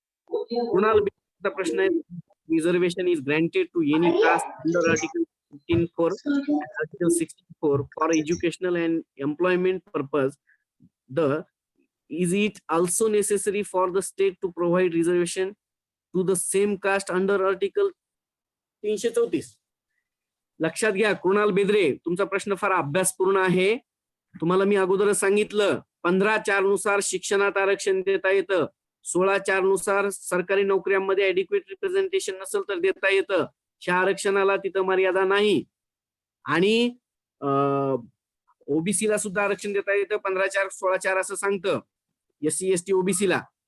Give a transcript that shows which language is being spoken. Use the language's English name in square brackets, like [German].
[Marathi] कुणाला प्रश्न आहे, [English] Reservation is granted to any caste under article 15(4) Article 64 for educational and employment purpose. Is it also necessary for the state to provide reservation to the same caste under Article 334? [Marathi] लक्षात घ्या कृणाल बेद्रे, तुमचा प्रश्न फार अभ्यासपूर्ण आहे. तुम्हाला मी अगोदरच सांगितलं, 15(4) नुसार शिक्षणात आरक्षण देता येतं, 16(4) नुसार सरकारी नोकऱ्यांमध्ये ऍडिक्वेट रिप्रेझेंटेशन नसेल तर देता येतं. ह्या आरक्षणाला तिथं मर्यादा नाही. आणि OBC ला सुद्धा आरक्षण देता येतं, 15(4) 16(4) असं सांगतं SC ST OBC ला.